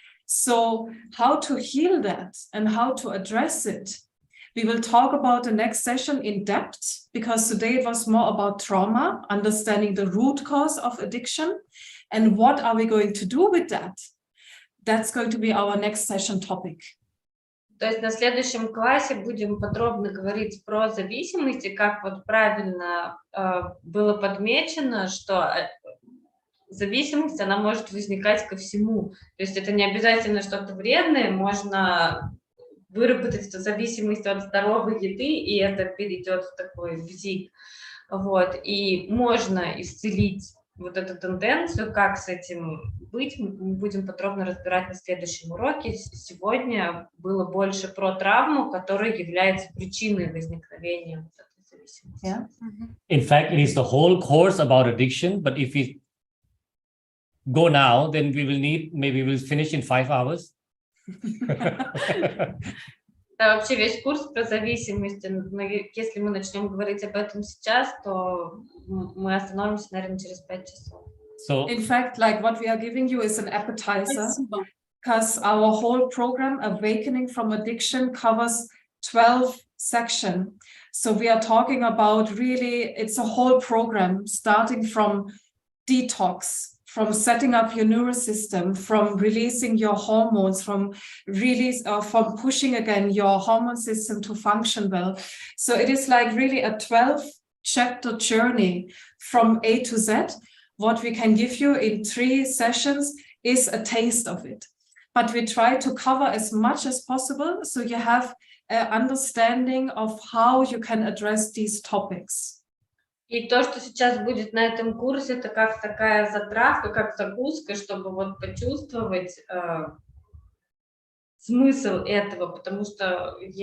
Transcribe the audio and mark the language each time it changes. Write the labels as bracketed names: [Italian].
[English] So how to heal that and how to address it? We will talk about the next session in depth, because today it was more about trauma, understanding the root cause of addiction, and what are we going to do with that? That's going to be our next session topic. [Russian] То есть на следующем классе будем подробно говорить про зависимости, как вот правильно было подмечено, что зависимость, она может возникать ко всему. То есть это не обязательно что-то вредное, можно выработать эту зависимость от здоровой еды, и это перейдет в такой бзик. Вот. И можно исцелить вот эту тенденцию, как с этим быть, мы будем подробно разбирать на следующем уроке. Сегодня было больше про травму, которая является причиной возникновения вот этой зависимости. [English] Yeah. In fact, it is the whole course about addiction, but if we go now, then we will need, maybe we'll finish in 5 hours. [Russian] Да, вообще весь курс про зависимости, но если мы начнем говорить об этом сейчас, то мы остановимся, наверное, через 5 часов. [English] So, In fact, like what we are giving you is an appetizer, because our whole program, Awakening from Addiction, covers 12 sections. So we are talking about really, it's a whole program, starting from detox, from setting up your nervous system, from releasing your hormones, from pushing again your hormone system to function well. So it is like really a 12-chapter journey from A to Z. What we can give you in 3 sessions is a taste of it. But we try to cover as much as possible, so you have an understanding of how you can address these topics. [Russian] И то, что сейчас будет на этом курсе, это как такая затравка, как закуска, чтобы вот почувствовать смысл этого, потому что